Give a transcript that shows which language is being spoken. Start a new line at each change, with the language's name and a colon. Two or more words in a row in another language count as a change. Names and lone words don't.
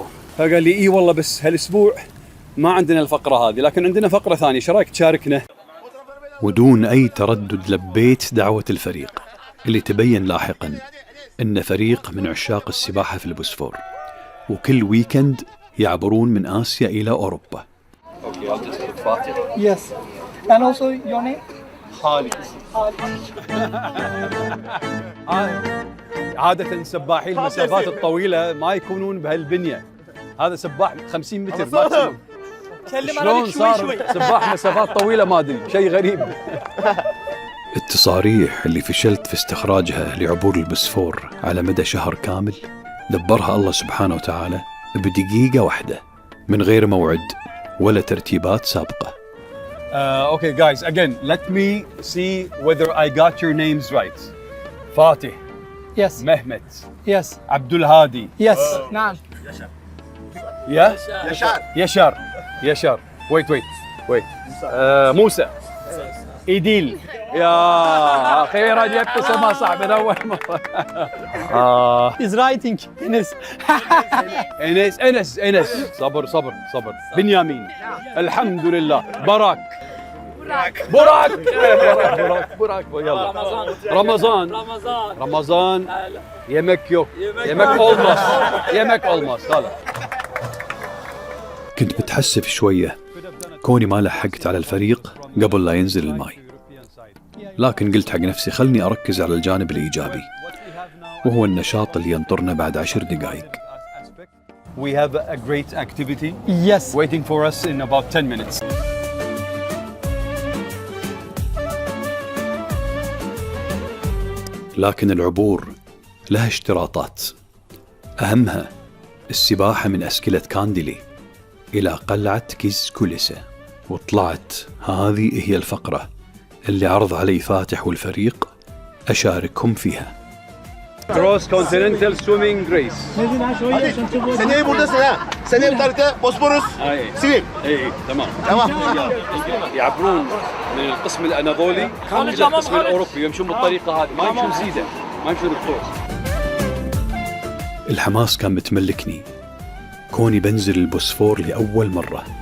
Arabic: فقال لي إيه والله بس هالأسبوع ما عندنا الفقرة هذه، لكن عندنا فقرة ثانية، شو رأيك تشاركنا؟ ودون أي تردد لبيت دعوة الفريق، اللي تبين لاحقا إن فريق من عشاق السباحة في البوسفور، وكل ويكند يعبرون من آسيا إلى أوروبا.
English: Yes. And also your name?
Arabic: خالد. عادة سباحي المسافات الطويلة ما يكونون بهالبنية، هذا سباح 50 متر ماكسيموم. شلون صار سباح مسافات طويلة ما أدري، شيء غريب. التصاريح اللي فشلت في استخراجها لعبور البوسفور على مدى شهر كامل دبرها الله سبحانه وتعالى بدقيقة واحدة، من غير موعد ولا ترتيبات سابقة.
English: Okay guys, again, let me see whether I got your names right.
Arabic: فاتح.
English: Yes.
Arabic: مهمت.
English: Yes.
Arabic: عبد الهادي.
English: Yes. نعم.
Arabic: يشار. Wait. موسى. إيديل. يا أخيرا جبت اسمها صعب من أول مرة.
English: Is writing. Enes.
Arabic: إنس. صبر. بنيامين. الحمد لله. براك. يلا. رمضان.
Turkish: yemek yok. yemek olmaz.
Arabic: هلا. كنت متحسف شوية كوني ما لحقت على الفريق قبل لا ينزل الماي، لكن قلت حق نفسي خلني أركز على الجانب الإيجابي، وهو النشاط اللي ينطرنا بعد 10 دقائق.
English: We have a great activity Yes. waiting for us in about 10 minutes.
Arabic: لكن العبور لها اشتراطات، أهمها السباحة من أسكلة كانديلي إلى قلعة كيز كوليسة. وطلعت هذه هي الفقرة اللي عرض علي فاتح والفريق أشاركهم فيها.
English: Cross Continental Swimming Race.
Turkish: Seneye buradasın ha. Seneye bir tarihte Bosporus. Sivil.
Arabic: اي تمام.
Turkish: Tamam.
Arabic: يعبرون من القسم الاناضولي الى القسم الاوروبي، يمشون بالطريقه هذه، ما يمشون زيده، ما يمشون الكروس. الحماس كان متملكني كوني بنزل البوسفور لأول مرة.